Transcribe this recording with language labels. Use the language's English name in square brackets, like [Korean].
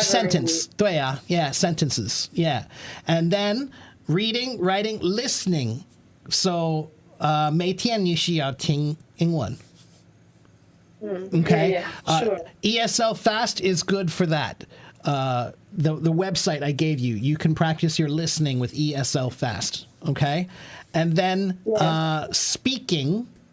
[English] sentence, [Chinese] 对啊 [English] yeah, sentences, yeah. And then reading, writing, listening. [Chinese] So, 每天你需要听英文。 [English] Okay. Yeah, sure. ESL Fast is good for that. The website I gave you, you can practice your listening with ESL Fast. Okay. And then speaking.